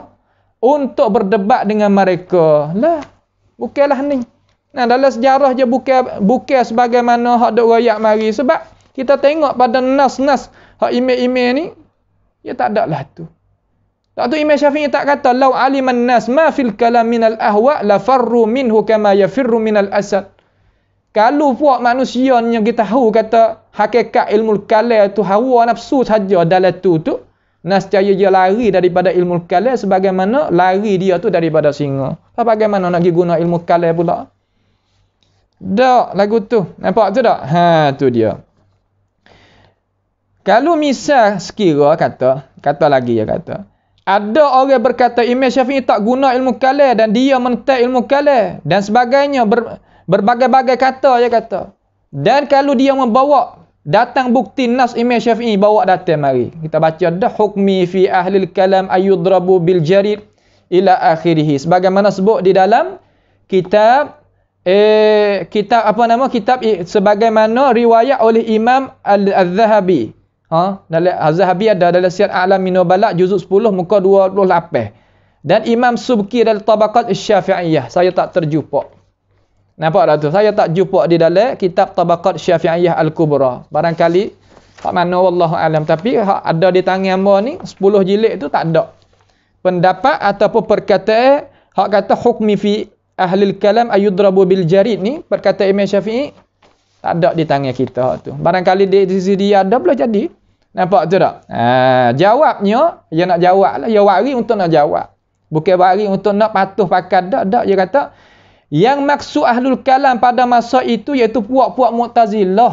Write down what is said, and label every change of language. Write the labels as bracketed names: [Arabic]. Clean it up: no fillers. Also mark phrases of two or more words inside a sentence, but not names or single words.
[Malay] Untuk berdebat dengan mereka. Lah. Bukanlah ni. Nah, dalam sejarah je bukan sebagaimana hak dok royak mari. Sebab kita tengok pada nas-nas hak imam-imam ni, ya tak ada lah tu. Tak tu Imam Syafi'i tak kata, [Arabic] "لو علم الناس ما في الكلام من الأهواء لفروا منه كما يفر من الأسد." [Malay] Kalau puak manusia yang kita tahu kata hakikat ilmu kalam tu hawa nafsu saja dalam tu nescaya dia lari daripada ilmu kalam sebagaimana lari dia tu daripada singa. Bagaimana nak pergi guna ilmu kalam pula? Tak lagu tu. Nampak tu tak? Tu dia. Kalau misal sekira kata lagi dia kata, ada orang berkata Imam Syafi'i tak guna ilmu kalam dan dia menentang ilmu kalam dan sebagainya, berbagai-bagai kata dia kata. Dan kalau dia membawa datang bukti nas Imam Syafi'i, bawa datang mari. Kita baca dah [Arabic] حكمي في أهل الكلام أن يضربوا بالجريد إلى آخره. [Malay] Sebagaimana sebut di dalam kitab sebagaimana riwayat oleh Imam Al-Zahabi. Dalam Az-Zahabi ada dalam Siyar A'lamin Nubala juzuk 10 muka 28. Dan Imam Subki dalam Tabaqat Syafi'iyah. Saya tak terjumpa. Nampak tak tu? Saya tak jumpa di dalam kitab Tabaqat Syafi'iyah Al-Kubra. Barangkali hak mana [Arabic] والله أعلم, [Malay] tapi hak ada di tangan hamba ni 10 jilid tu tak ada pendapat ataupun perkataan hak kata [Arabic] حكمي في أهل الكلام أن يضربوا بالجريد [Malay] ni, perkataan Imam Syafi'i tak ada di tangan kita tu. Barangkali di sisi dia ada, boleh jadi. Nampak tu tak? Jawabnya, dia nak jawab lah. Dia wari untuk nak jawab. Bukan wari untuk nak patuh pakat. Tak. Dia kata, yang maksud [Arabic] أهل الكلام [Malay] pada masa itu iaitu puak-puak Mu'tazilah.